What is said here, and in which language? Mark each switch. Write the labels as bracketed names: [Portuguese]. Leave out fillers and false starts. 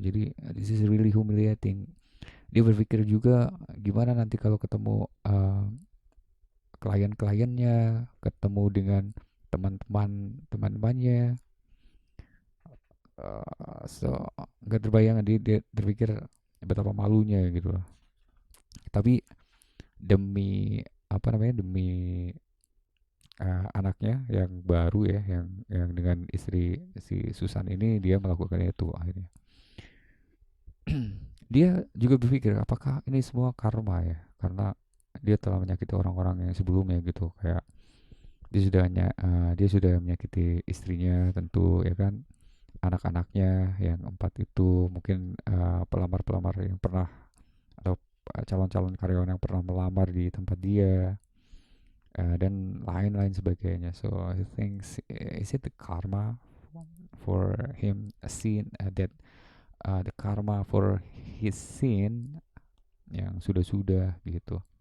[Indonesian] Jadi [English] this is really humiliating. [Indonesian] Dia berpikir juga gimana nanti kalau ketemu klien-kliennya, ketemu dengan teman-temannya. [English] So [Indonesian] nggak terbayang, dia terpikir betapa malunya gitu loh. Tapi demi demi anaknya yang baru ya, yang dengan istri si Susan ini, dia melakukan itu akhirnya. Dia juga berpikir apakah ini semua karma ya, karena dia telah menyakiti orang-orang yang sebelumnya gitu, kayak dia sudah menyakiti istrinya tentu ya kan, anak-anaknya yang 4 itu, mungkin pelamar-pelamar yang pernah, atau calon-calon karyawan yang pernah melamar di tempat dia, dan lain-lain sebagainya. [English] So I think, is it the karma for him, a sin, that the karma for his sin [Indonesian] yang sudah-sudah gitu.